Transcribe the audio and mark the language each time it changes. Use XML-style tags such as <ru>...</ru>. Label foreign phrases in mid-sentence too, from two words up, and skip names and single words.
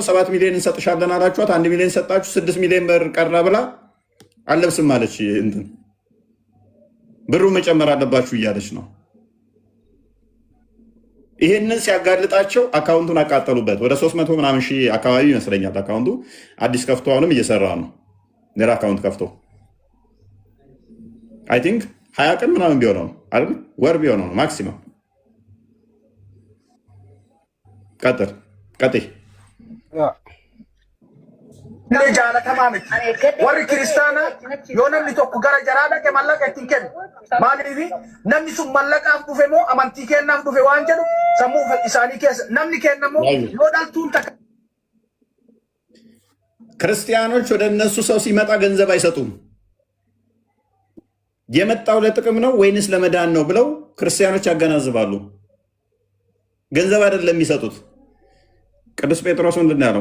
<am>7 ሚሊዮን እንሰጥሻለን አላችኋት። 1 ሚሊዮን ሰጣችሁ፣ 6 ሚሊዮን ብር ቀረ ብላ አለብስም አለች። እንትን ብሩ መጨመር አለባችሁ እያለች ነው። ይሄንን ሲያጋልጣቸው አካውንቱን አቃጠሉበት። ወደ 300 ምናምን ሺህ አካባቢ ይመስለኛል አካውንቱ። አዲስ ከፍቶ አሁንም እየሰራ ነው። ሌላ አካውንት ከፍቶ</am> <en>I think</en> <am>20 ቀን ምናምን ቢሆነው ነው አይደል? ወር ቢሆነው ነው ማክሲመም። ቀጥል</am> <om>jaalatamaa miti warri kiristaanaa yoo namni tokko gara jaraa dhaqe mallaqa ittiin kennu maaliif namni sun mallaqaaf dhufe moo amantii kennaaf dhufe waan jedhu sammuu isaanii keessa namni kennamoo yoo dhaltuun takka</om> <am>ክርስቲያኖች ወደ እነሱ ሰው ሲመጣ ገንዘብ አይሰጡም። የመጣው ለጥቅም ነው ወይንስ ለመዳን ነው ብለው ክርስቲያኖች ያገናዝባሉ። ገንዘብ አይደለም የሚሰጡት። ቅዱስ ጴጥሮስ ምንድን ያለው?</am>